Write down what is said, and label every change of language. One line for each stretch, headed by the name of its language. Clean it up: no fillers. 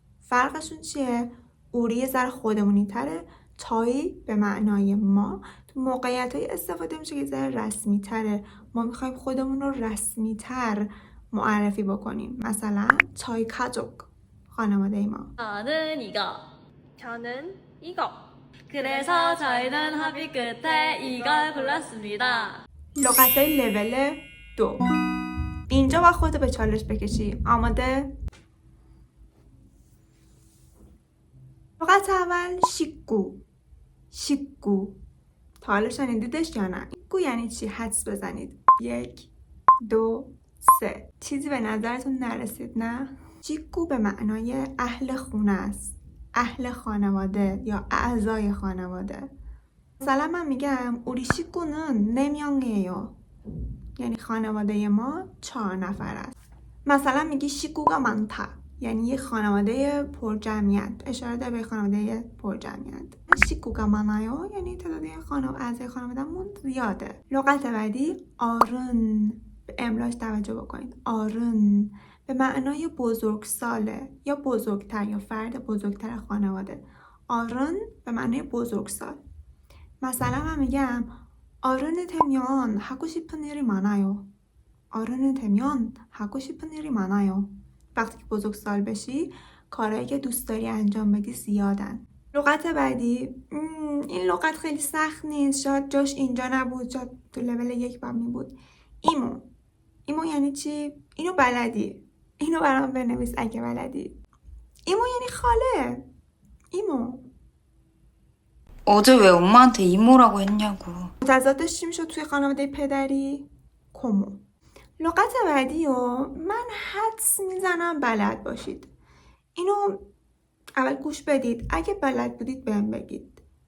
Persian: فرقشون چیه؟ اوری یه ذره خودمونی تره، چای به معنای ما تو موقعیت های استفاده میشه که ذره رسمی تره. ما میخوایم خودمون رو رسمی تر معرفی بکنیم. مثلا چای 가족 خانواده ما.
Korean: 저는 이거. 그래서 저희는 합의 끝에 이걸 골랐습니다.
Persian: لغت های لول 2. اینجا با خودت به چالش بکشی. آماده؟ لغت اول شیکو. تا حالا شنیدیدش یا نه؟ شیکو یعنی چی؟ حدس بزنید. 1 2 3. چیزی به نظرتون نرسید نه؟ شیکو به معنای اهل خونه است، اهل خانواده یا اعضای خانواده. مثلا من میگم
Korean: 우리 식구는 4명이에요،
Persian: یعنی خانواده ما 4 نفر است. مثلا میگی
Korean: 식구가 많다،
Persian: یعنی یه خانواده پرجمعیت، اشاره داره به خانواده پرجمعیت.
Korean: 식구가 많아요
Persian: یعنی تعداد اعضای خانواده‌مون زیاده. لغت بعدی آرون. به املاش توجه بکنید. آرون به معنای بزرگساله یا بزرگتر یا فرد بزرگتر خانواده. آرون به معنای بزرگسال. مثلا من میگم
Korean: 어른이 되면 하고 싶은 일이 많아요. 어른이 되면 하고 싶은 일이 많아요.
Persian: وقتی که بزرگسال بشی کارهایی که دوست داری انجام بدی زیادن. لغت بعدی این لغت خیلی سخت نیست، شاید جاش اینجا نبود، شاید تو لول 1 باید می بود. ایمو یعنی چی؟ اینو بلدی، اینو برام بنویس اگه بلدی. ایمو یعنی خاله. ایمو
Korean: 어제 왜 엄마한테 이모라고 했냐고.
Persian: متضادش چی میشد توی خانواده پدری؟ کومو. لغت بعدی رو من حدس میزنم بلد باشید. اینو اول گوش بدید، اگه بلد بودید بهم بگید.